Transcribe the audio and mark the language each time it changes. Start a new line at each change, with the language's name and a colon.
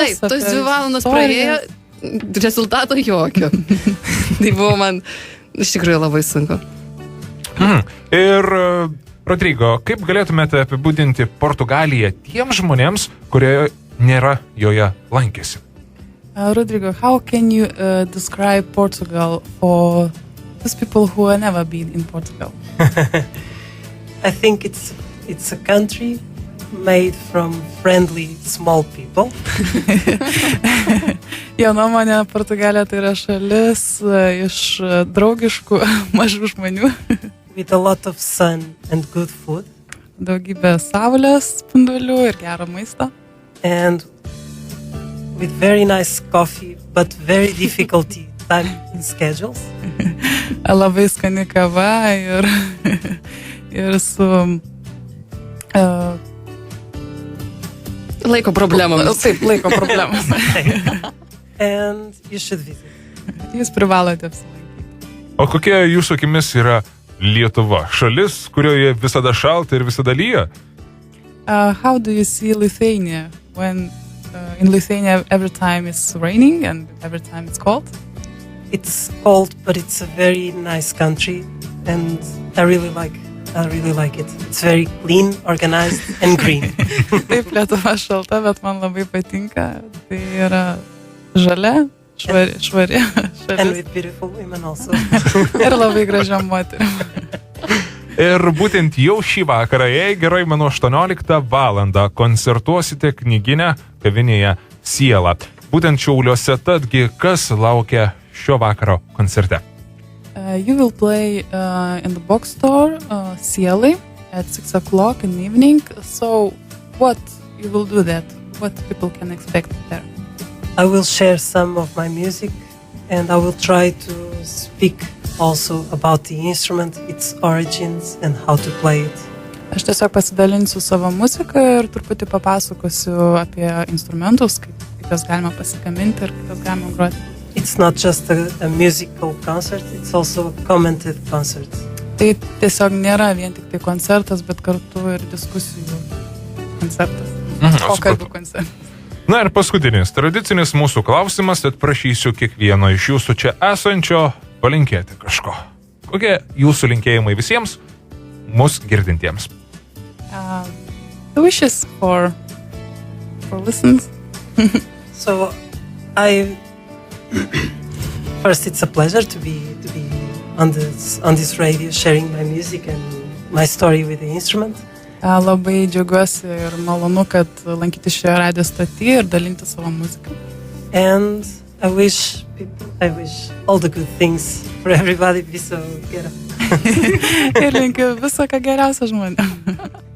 Lithuanian: Taip, tos 2 valandas praėjo, rezultato jokio. Tai buvo man iš tikrųjų labai sunku. Ir, Rodrigo, kaip galėtumėte apibūdinti Portugaliją tiems žmonėms, kurie nėra joje lankėsi?
English: Rodrigo, how can you describe Portugal for those people who have never been in Portugal? I think it's a country made from friendly small people.
Lithuanian: Jo nuomonė, Portugalija tai yra šalis iš draugiškų mažų žmonių.
English: With a lot of sun and good food.
Lithuanian: Daugybė saulės spindulių ir gero maisto.
English: And with very nice coffee, but very difficult time schedules.
Lithuanian: Labai skani kava ir su laiko problemomis. Taip, laiko problemomis.
English: And you should visit.
Lithuanian: Jūs privalote apsilankyti. O kokia jūsų akimis yra Lietuva? Šalis, kurioje visada šalta ir visada lyja?
English: How do you see Lithuania when in Lithuania every time it's raining and every time it's cold? It's cold, but it's a very nice country, and I really like it. It's very clean, organized, and green.
Lithuanian: Taip, Lietuva šalta, bet man labai patinka. Tai yra žalia, švari šalis.
English: And with beautiful women also.
Lithuanian: Ir labai gražiom moterim. Ir būtent jau šį vakarą, jei gerai mano 18 valandą, koncertuosite knyginę kavinėje Siela. Būtent Šiauliuose, tadgi kas laukia šio vakaro koncerte?
English: You will play in the bookstore Sielai at 6 o'clock in the evening. So what you will do that? What people can expect there? I will share some of my music, and I will try to speak also about the instrument, its origins, and how to play it.
Lithuanian: Aš tiesiog pasidalinsiu savo muziką ir truputį papasakosiu apie instrumentus, kaip juos galima pasigaminti ir kaip juos galima groti.
English: It's not just a musical concert, it's also a commented concert.
Lithuanian: Tai tiesiog nėra vien tik tai koncertas, bet kartu ir diskusijų koncertas. Pokalbių koncertas. Na ir paskutinis, tradicinis mūsų klausimas, tad prašysiu kiekvieno iš jūsų čia esančio palinkėti kažko. Kokie jūsų linkėjimai visiems mus girdintiems?
English: The wishes for listeners. So first it's a pleasure to be on this radio sharing my music and my story with the instrument.
Lithuanian: Labai džiaugiuosi ir malonu, kad lankytis šioje radio stotyje ir dalinti savo muziką.
English: And I wish all the good things for everybody be so gera.
Lithuanian: Ir linkiu viso ką geriausio žmonėm.